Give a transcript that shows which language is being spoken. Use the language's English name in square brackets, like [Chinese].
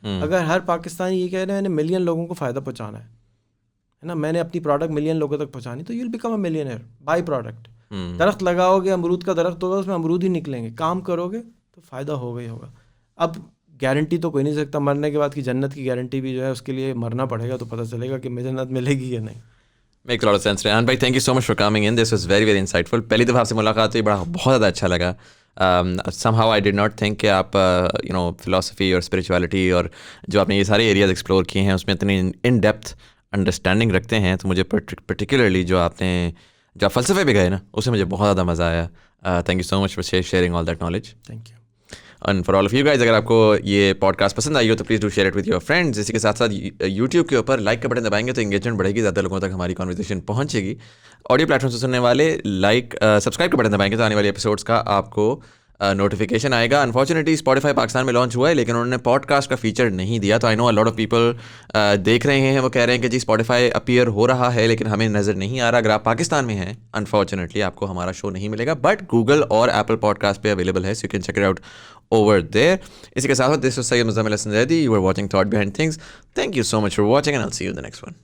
[Urdu] اگر ہر پاکستانی یہ کہہ رہے ہیں میں نے ملین لوگوں کو فائدہ پہنچانا ہے نا, میں نے اپنی پروڈکٹ ملین لوگوں تک پہنچانی, تو [English] You will become a millionaire by product. [Urdu] درخت لگاؤ گے, امرود کا درخت ہوگا, اس میں امرود ہی نکلیں گے. کام کرو گے تو فائدہ ہوگا ہی ہوگا. اب گارنٹی تو کوئی نہیں سکتا مرنے کے بعد کی جنت کی گارنٹی بھی جو ہے اس کے لیے مرنا پڑے گا تو پتہ چلے گا کہ مجھے جنت ملے گی یا نہیں. [English] Makes a lot of sense. Rehan bhai, thank you so much for coming in. This was very, very insightful. [Urdu] پہلی دفعہ آپ سے ملاقات ہوئی, بہت زیادہ اچھا لگا. [English] Somehow I did not think [Urdu] کہ آپ philosophy اور spirituality اور جو آپ نے یہ سارے ایریاز ایکسپلور کیے ہیں اس میں اتنی ان ڈیپتھ انڈرسٹینڈنگ رکھتے ہیں. تو مجھے پرٹیکولرلی جو آپ فلسفے پہ گئے نا, اس سے مجھے بہت زیادہ مزہ آیا. [English] Thank you so much for sharing all that knowledge. Thank you. And for all of you guys, [Urdu] اگر آپ کو یہ پوڈ کاسٹ پسند آئی ہو تو [English] Please do share it with your friends. [Urdu] اسی کے ساتھ ساتھ یوٹیوب کے اوپر لائک کا بٹن دبائیں گے تو انگیجمنٹ بڑھے گی, زیادہ لوگوں تک ہماری کانورسیشن پہنچے گی. آڈیو پلیٹ فارم سے سننے والے سبسکرائب کا بٹن دبائیں گے تو آنے والے ایپیسوڈس کا آپ کو نوٹیفیکیشن آئے گا. انفارچونیٹلی اسپوٹیفائی پاکستان میں لانچ ہوا ہے لیکن انہوں نے پوڈ کاسٹ کا فیچر نہیں دیا. تو [English] I know a lot of people [Urdu] دیکھ رہے ہیں, وہ کہہ رہے ہیں کہ جی اسپوٹیفائی اپیئر ہو رہا ہے لیکن ہمیں نظر نہیں آ رہا. اگر آپ پاکستان میں ہیں انفارچونیٹلی آپ کو ہمارا شو نہیں ملے گا, بٹ گوگل اور ایپل پوڈ کاسٹ پہ اویلیبل ہے, [English] So you can check it out over there. [Urdu] اسی کے ساتھ [English] This was Syed Muzammil Hassan Zaidi. You were watching Thought Behind Things. Thank you so much for watching and I'll see you in the next one.